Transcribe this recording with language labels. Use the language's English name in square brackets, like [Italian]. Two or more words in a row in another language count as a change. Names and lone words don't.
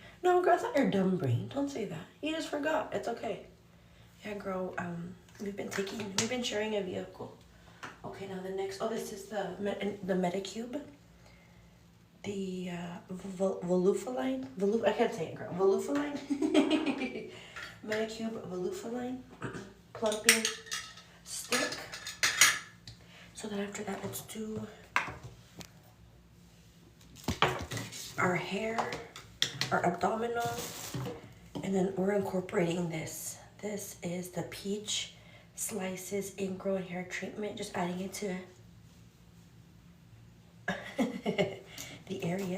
[English] No, girl, it's not your dumb brain. Don't say that. You just forgot. It's okay. Yeah, girl. We've been sharing a vehicle. Okay, now the next. Oh, this is the Medicube. The Volufaline. I can't say it, girl. Volufaline. Medicube Volufaline plumping stick. So then after that, let's do our hair, our abdominal, and then we're incorporating this. This is the Peach Slices Ingrown Hair Treatment, just adding it to the areas.